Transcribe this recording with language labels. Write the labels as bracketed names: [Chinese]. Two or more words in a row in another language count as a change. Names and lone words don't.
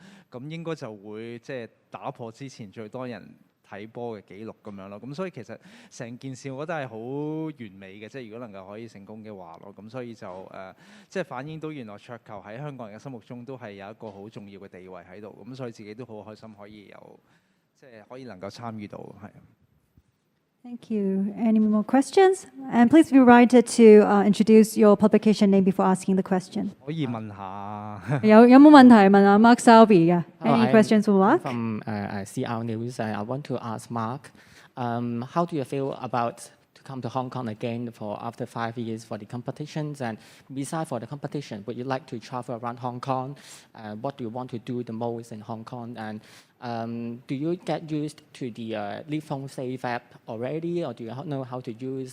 [Cantonese] 咁應該就會即係打破之前最多人睇波嘅紀錄咁樣咯。咁所以其實成件事我覺得係好完美嘅，即係如果能夠可以成功嘅話咯。咁所以就即係反映到原來桌球喺香港人嘅心目中都係有一個好重要嘅地位喺度。咁所以自己都好開心可以有即係可以能夠參與到係。 [English] Thank you. Any more questions? And please be reminded to introduce your publication name before asking the question. [Cantonese] 可以問下有冇問題問阿 Mark Selby 嘅 ？ [English] Any questions for Mark? From CR News, I want to ask Mark, how do you feel about to come to Hong Kong again for after 5 years for the competitions? And besides for the competition, would you like to travel around Hong Kong? What do you want to do the most in Hong Kong? And do you get used to the Leave Home Safe app already, or do you know how to use?